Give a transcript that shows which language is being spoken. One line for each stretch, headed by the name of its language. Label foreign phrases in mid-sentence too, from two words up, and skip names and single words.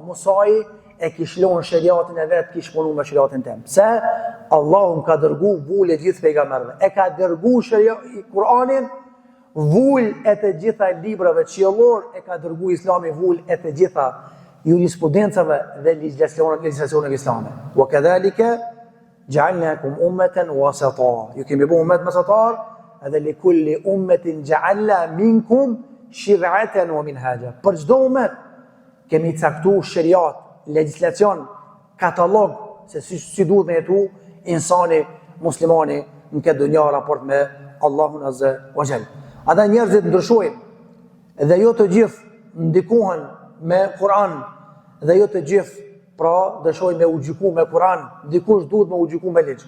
Albanian: Musai e kish lonë shariatin e vet, kish punu me shariatin tem. Pse? Allahu më ka dërgu vull e gjithë pejgamberëve. E ka dërgu Kur'anin, vull e të gjitha librave qiellor, e ka dërgu Islami vull e të gjitha jurisprudencave dhe legjislacioneve islame.
Arabic: وكذلك جعلناكم أمة وسطا.
Albanian: Ju kemi bërë ummet mesatar, edhe
Arabic: لكل أمة جعلنا منكم شرعة ومنهاجا.
Albanian: Për çdo ummet kemi caktuar shariat, legjislacion, katalog se si duhet me jetu insani muslimani në këtë dunja raport me Allahun
Arabic: عز وجل.
Albanian: Ata njerëzit ndryshojnë dhe jo të gjithë ndikohen me Kur'an dhe jo të gjithë pra dëshojnë me u gjyku me Kur'an, dikush duhet me u gjyku me ligj.